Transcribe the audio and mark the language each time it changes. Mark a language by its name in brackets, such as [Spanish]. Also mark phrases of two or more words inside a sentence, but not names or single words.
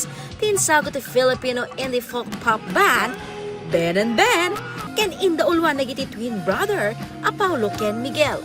[Iloko] Tinsagot ti [English] Filipino indie folk pop band, [Iloko] Ben&Ben, ken indaulwan nagiti [English] twin brother, [Iloko] a Paulo ken Miguel.